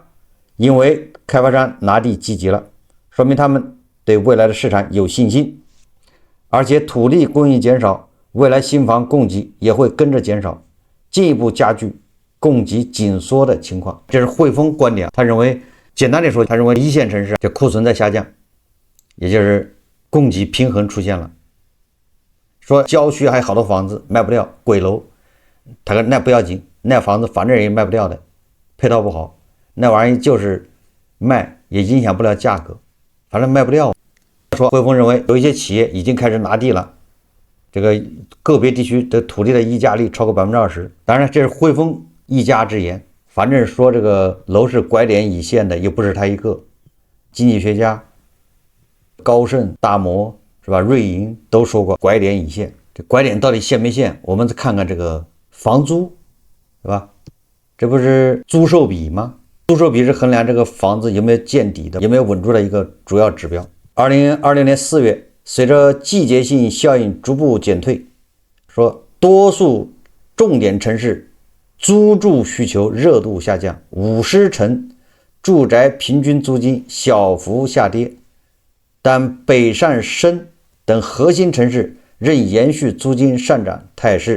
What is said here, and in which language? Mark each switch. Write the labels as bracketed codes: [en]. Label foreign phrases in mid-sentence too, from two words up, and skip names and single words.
[zh] 因為開發商拿地積極了，說明他們對未來的市場有信心，而且土地供應減少，未來新房供给也會跟着減少，進一步加劇供給緊縮的情況。這是匯豐觀點。他認為，簡單的說，他認為一線城市這庫存在下降，也就是供給平衡出現了。說郊區還有好多房子賣不掉，鬼樓，他說那不要緊，那房子反正也賣不掉的，配套不好，那玩意就是賣也影響不了價格，反正賣不掉。说匯豐認為有一些企業已經開始拿地了，這個個別地區的土地的溢價率超過 20%。當然這是匯豐一家之言，反正說這個樓市拐點已現的又不是他一個，經濟學家高盛、大摩是吧，瑞银都說過拐點已现。這拐點到底现沒现，我們再看看这個房租是吧，這不是租售比嗎？租售比是衡量這個房子有沒有見底的，有沒有穩住的一個主要指標。2020年4月，隨着季節性效應逐步減退，說多數重點城市租住需求熱度下降，50城住宅平均租金小幅下跌，但北上深等核心城市仍延續租金上漲態勢。